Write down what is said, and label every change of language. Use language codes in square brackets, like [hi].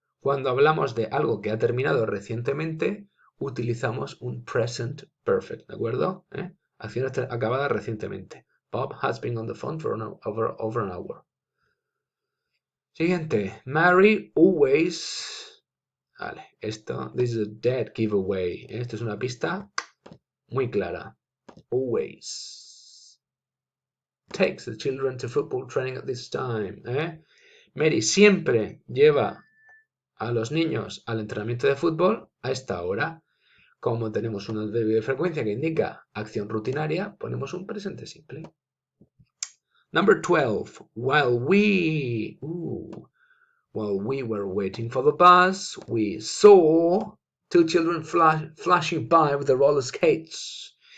[es] Cuando hablamos de algo que ha terminado recientemente, utilizamos un present perfect, ¿de acuerdo? Acción acabada recientemente. [en] Bob has been on the phone for over an hour. [es] Siguiente. [en] Mary always... Vale, this is a dead giveaway. [es] Esto es una pista muy clara. [en] Always takes the children to football training at this time. [es] Mary siempre lleva a los niños al entrenamiento de fútbol a esta hora. Como tenemos un adverbio de frecuencia que indica acción rutinaria, ponemos un presente simple. [en] Number 12. While we were waiting for the bus, we saw two children flashing by with their roller skates.